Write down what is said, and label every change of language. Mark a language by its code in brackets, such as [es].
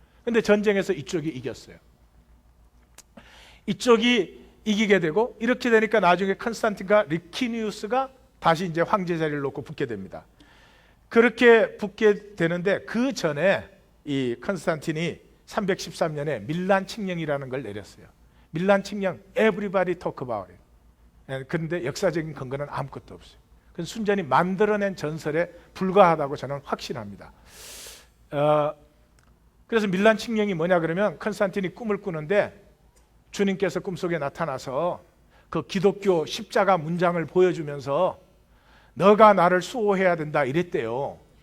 [ko] 그런데 전쟁에서 이쪽이 이겼어요. 이쪽이 이기게 되고, 이렇게 되니까 나중에 컨스탄틴과 리키니우스가 다시 이제 황제 자리를 놓고 붙게 됩니다. 그렇게 붙게 되는데 그 전에 이 컨스탄틴이 313년에 밀란 칙령이라는 걸 내렸어요. [en] 밀란 칙령, everybody talk about it. [ko] 그런데 역사적인 근거는 아무것도 없어요. 그건 순전히 만들어낸 전설에 불과하다고 저는 확신합니다. 그래서 밀란 칙령이 뭐냐 그러면, 컨스탄틴이 꿈을 꾸는데 주님께서 꿈속에 나타나서 그 기독교 십자가 문장을 보여주면서 너가 나를 수호해야 된다 이랬대요.